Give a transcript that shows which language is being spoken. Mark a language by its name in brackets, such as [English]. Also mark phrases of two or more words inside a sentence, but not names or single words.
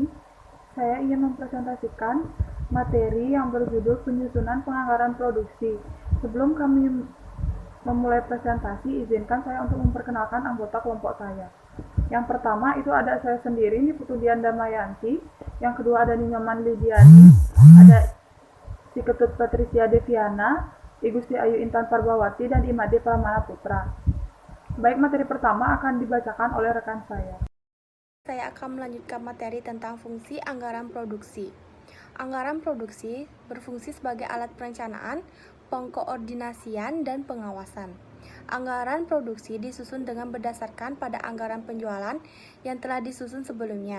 [Indonesian] Saya ingin mempresentasikan materi yang berjudul penyusunan penganggaran produksi. Sebelum kami memulai presentasi, izinkan saya untuk memperkenalkan anggota kelompok saya. Yang pertama itu ada saya sendiri, ini Putudian Damayanti. Yang kedua ada Ninyoman Lidiani, ada Si Ketut Patricia Deviana, I Gusti Ayu Intan Parbawati, dan Imade Pramana Putra. Baik, materi pertama akan dibacakan oleh rekan saya. Saya akan melanjutkan materi tentang fungsi anggaran produksi. Anggaran produksi berfungsi sebagai alat perencanaan, pengkoordinasian, dan pengawasan. Anggaran produksi disusun dengan berdasarkan pada anggaran penjualan yang telah disusun sebelumnya.